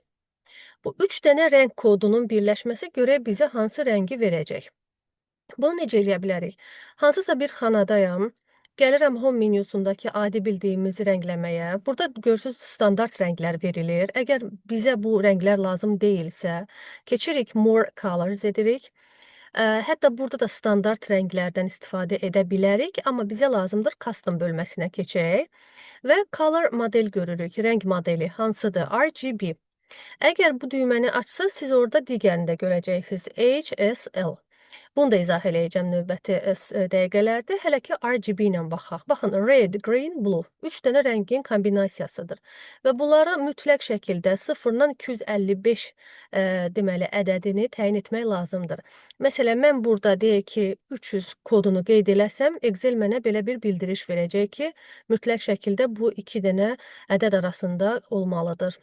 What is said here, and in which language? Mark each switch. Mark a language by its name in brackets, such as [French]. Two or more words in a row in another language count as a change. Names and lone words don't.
[Azerbaijani] Bu 3 dənə rəng kodunun birləşməsi görə bizə hansı rəngi verəcək? Bunu necə eləyə bilərik? Hansısa bir xanadayam, gəlirəm home menüsundakı adi bildiyimiz rəngləməyə. Burada görürsünüz standart rənglər verilir. Əgər bizə bu rənglər lazım deyilsə, keçirik [English] more colors [Azerbaijani] edirik. Hətta burada da standart rənglərdən istifadə edə bilərik, amma bizə lazımdır custom bölməsinə keçək və [English] color model [Azerbaijani] görürük. Rəng modeli hansıdır? RGB. Əgər bu düyməni açsaz, siz orada digərini də görəcəksiniz. HSL. Bunu da izah eləyəcəm növbəti dəqiqələrdə. Hələ ki RGB ilə baxaq. Baxın, [English] red, green, blue. [Azerbaijani] 3 dənə rəngin kombinasiyasıdır. Və bunları mütləq şəkildə 0-dan 255 deməli ədədini təyin etmək lazımdır. Məsələn, mən burada deyək ki, 300 kodunu qeyd eləsəm, Excel mənə belə bir bildiriş verəcək ki, mütləq şəkildə bu 2 dənə ədəd arasında olmalıdır.